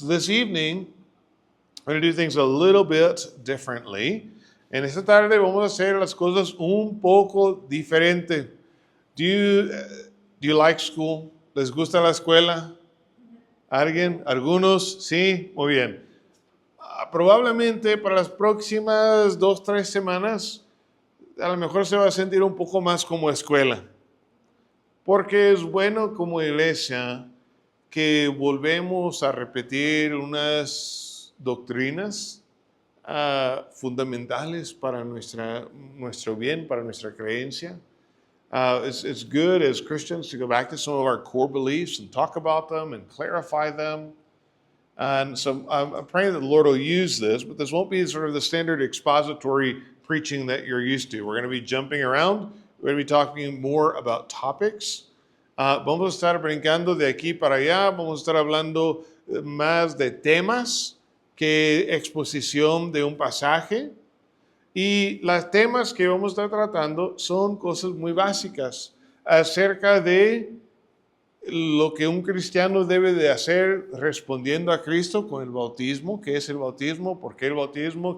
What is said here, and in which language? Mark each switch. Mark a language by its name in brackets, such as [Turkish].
[English] This evening, we're going to do things a little bit differently. [Spanish] En esta tarde vamos a hacer las cosas un poco diferente. [English] Do you like school? [Spanish] ¿Les gusta la escuela? ¿Alguien? ¿Algunos? Sí, muy bien. Probablemente para las próximas 2, 3 semanas, a lo mejor se va a sentir un poco más como escuela. Porque es bueno como iglesia que volvemos a repetir unas doctrinas fundamentales para nuestro bien, para nuestra creencia. [English] It's good as Christians to go back to some of our core beliefs and talk about them and clarify them. And so I'm praying that the Lord will use this, but this won't be sort of the standard expository preaching that you're used to. We're going to be jumping around. We're going to be talking more about topics. [Spanish] Vamos a estar brincando de aquí para allá. Vamos a estar hablando más de temas que exposición de un pasaje. Y los temas que vamos a estar tratando son cosas muy básicas acerca de lo que un cristiano debe de hacer respondiendo a Cristo con el bautismo. ¿Qué es el bautismo? ¿Por qué el bautismo?